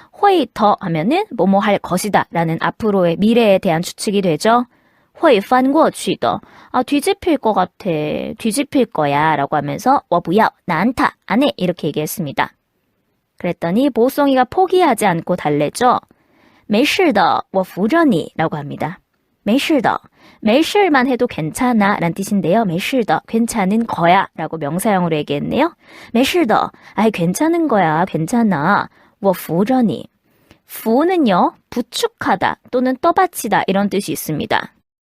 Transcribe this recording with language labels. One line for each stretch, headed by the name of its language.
Korean: 회이 더 하면은 뭐뭐 할 것이다 라는 앞으로의 미래에 대한 추측이 되죠. 회이 판구어취 더. 뒤집힐 것 같아. 뒤집힐 거야 라고 하면서
Chinese: 我不要
Korean: 나 안타 안 해 이렇게 얘기했습니다. 그랬더니 보송이가 포기하지 않고 달래죠.
Chinese: 没事的,我扶着你
Korean: 라고 합니다. 没事的,没事만 해도 괜찮아 라는 뜻인데요. 没事的, 괜찮은 거야 라고 명사형으로 얘기했네요. 没事的, 아이 괜찮은 거야, 괜찮아.
Chinese: 我扶着你.
Korean: 扶는요, 부축하다 또는 떠받치다 이런 뜻이 있습니다.